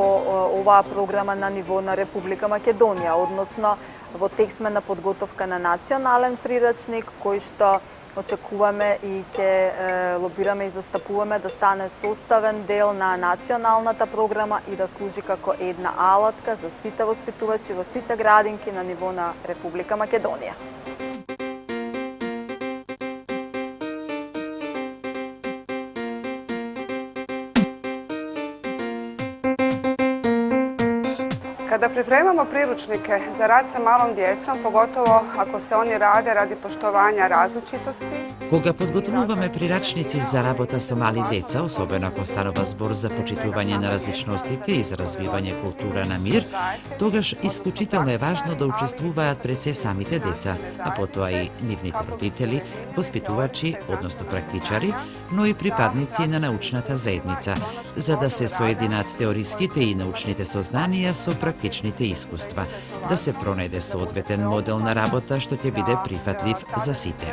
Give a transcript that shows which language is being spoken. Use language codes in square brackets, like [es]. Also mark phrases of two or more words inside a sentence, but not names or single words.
[mk] оваа програма на ниво на Република Македонија, односно во текстмена подготовка на национален прирачник кој што очекуваме и ќе лобираме и застапуваме да стане составен дел на националната програма и да служи како една алатка за сите воспитувачи во сите градинки на ниво на Република Македонија. [bs] Kada pripremamo priručnike za rad sa malom djecom, pogotovo ako se oni rade radi poštovanja različitosti. [mk] Кога подготвуваме прирачници за работа со мали деца, особено ако станува збор за почитување на различностите и за развивање култура на мир, тогаш исклучително е важно да учествуваат пред се самите деца, а потоа и нивните родители, воспитувачи, односно практичари, но и припадници на научната заедница, за да се соединат теориските и научните сознанија со практичните искуства, да се пронајде соодветен модел на работа што ќе биде прифатлив за сите.